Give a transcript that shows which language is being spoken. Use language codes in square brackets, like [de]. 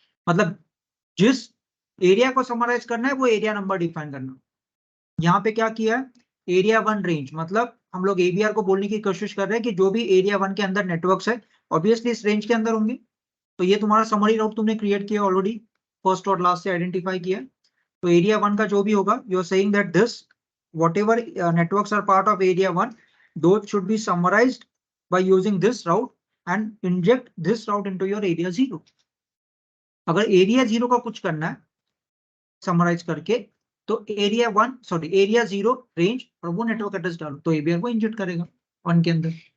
[hi] मतलब जिस एरिया को समराइज करना है वो एरिया नंबर डिफाइन करना। यहाँ पे क्या किया है एरिया 1 रेंज, मतलब हम लोग ABR को बोलने की कोशिश कर रहे हैं कि जो भी एरिया 1 के अंदर नेटवर्क्स है ऑब्वियसली इस रेंज के अंदर होंगे। तो ये तुम्हारा समरी राउट तुमने क्रिएट किया ऑलरेडी, फर्स्ट और लास्ट से आइडेंटिफाई किया। तो एरिया 1 का जो भी होगा [en] You are saying that this whatever networks are part of area 1 those should be summarized by using this route and inject this route into your area 0। [hi] अगर area 0 का कुछ करना है समराइज करके तो एरिया 0 रेंज और वो नेटवर्क एड्रेस डालो तो ABR को इंजेक्ट करेगा 1 के अंदर।